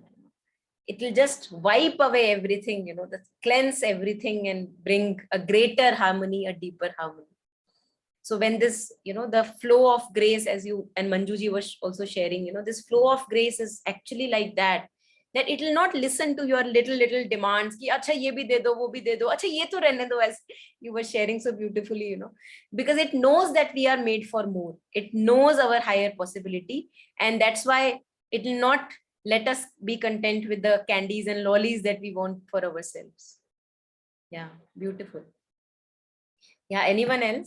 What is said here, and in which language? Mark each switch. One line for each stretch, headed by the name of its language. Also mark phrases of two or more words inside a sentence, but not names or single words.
English: It will just wipe away everything, you know, cleanse everything and bring a greater harmony, a deeper harmony. So when this, you know, the flow of grace, as you and Manjuji was also sharing, you know, this flow of grace is actually like that. that it will not listen to your little demands
Hindi: कि अच्छा ये भी दे दो, वो भी दे दो, अच्छा ये तो रहने दो,
English: as you were sharing so beautifully, because it knows that we are made for more. It knows our higher possibility, and that's why it will not let us be content with the candies and lollies that we want for ourselves. Yeah, beautiful. Yeah, anyone else?